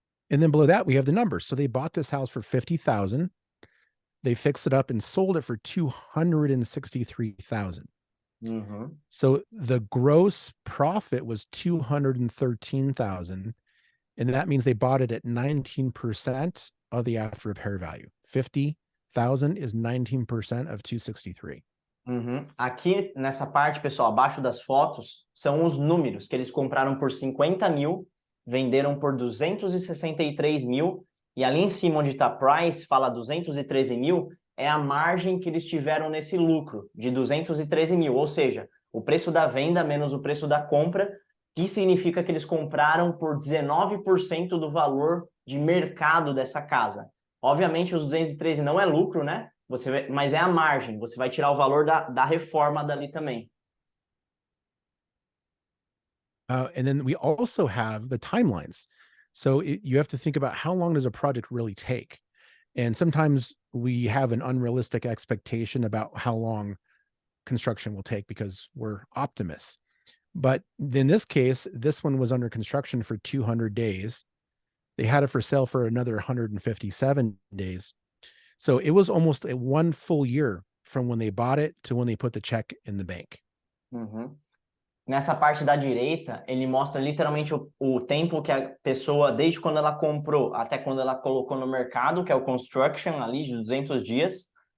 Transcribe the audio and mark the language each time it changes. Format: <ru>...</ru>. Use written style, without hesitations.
<en>And then below that, we have the numbers. So they bought this house for 50,000. They fixed it up and sold it for 263,000. Uhum. So the gross profit was 213,000. And that means they bought it at 19% of the after repair value. 50,000 is 19% of 263. Uhum.</en> <pt>Aqui nessa parte, pessoal, abaixo das fotos, são os números que eles compraram por 50 mil, venderam por 263 mil, e ali em cima onde está price, fala 213 mil, é a margem que eles tiveram nesse lucro, de 213 mil, ou seja, o preço da venda menos o preço da compra, que significa que eles compraram por 19% do valor de mercado dessa casa. Obviamente, os 213 não é lucro, né? Mas é a margem, você vai tirar o valor da reforma dali também.</pt> <en>And then we also have the timelines. So you have to think about how long does a project really take? And sometimes we have an unrealistic expectation about how long construction will take because we're optimists. But in this case, this one was under construction for 200 days. They had it for sale for another 157 days. So it was almost a 1 full year from when they bought it to when they put the check in the bank. Uhum.</en> <pt>Nessa parte da direita, ele mostra literalmente o tempo que a pessoa, desde quando ela comprou até quando ela colocou no mercado, que é o construction ali, de 200 dias.</pt>